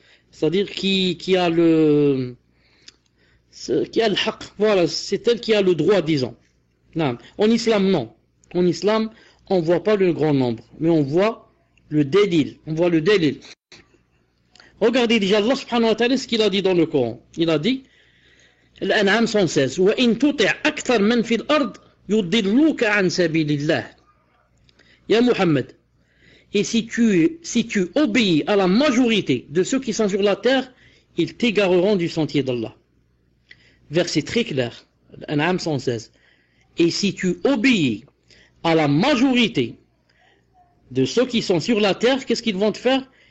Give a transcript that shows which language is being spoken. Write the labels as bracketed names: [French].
[French] C'est-à-dire qui a le haq. Voilà, c'est elle qui a le droit, disons. En islam, non. En islam, on ne voit pas le grand nombre, mais on voit le délil. On voit le délil. Regardez déjà Allah subhanahu wa ta'ala ce qu'il a dit dans le Coran. Il a dit, [Arabic] Al-An'am 116, وَإِن تُطِعْ أَكْثَرْ مَنْ فِي الْأَرْضِ يُضِلُّوكَ عَنْ سَبِيلِ اللَّهِ. [French] Ya Muhammad, et si tu obéis à la majorité de ceux qui sont sur la terre, ils t'égareront du sentier d'Allah. Verset très clair, Al-An'am 116. Et si tu obéis à la majorité de ceux qui sont sur la terre, qu'est-ce qu'ils vont te faire?